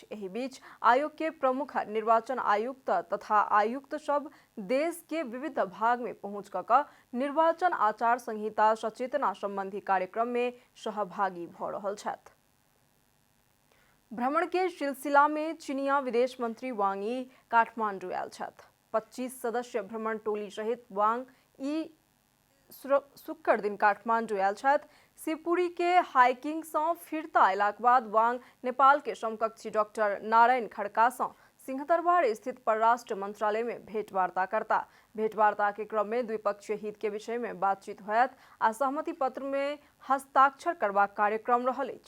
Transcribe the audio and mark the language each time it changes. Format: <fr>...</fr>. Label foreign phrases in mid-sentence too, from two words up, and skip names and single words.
<mai>एहि बीच आयोग के प्रमुख निर्वाचन आयुक्त तथा आयुक्त सब देश के विविध भाग में पहुंच क निर्वाचन आचार संहिता सचेतना संबंधी कार्यक्रम में सहभागी भ रहल छथि। भ्रमण के सिलसिला में चीनिया विदेश मंत्री वांग यी काठमांडू आयल छथि। 25 सदस्य भ्रमण टोली सहित वांग यी शुक्र दिन काठमांडू आयल छथि। शिवपुरी के हाइकिंग से फिरता अयलाक बाद वांग नेपाल के समकक्षी डॉक्टर नारायण खड्का से सिंहदरबार स्थित परराष्ट्र मंत्रालय में भेंटवार्ता करता। भेंटवार्ता के क्रम में द्विपक्षीय हित के विषय में बातचीत होयत आ सहमति पत्र में हस्ताक्षर करबाक कार्यक्रम रहल अछि।</mai>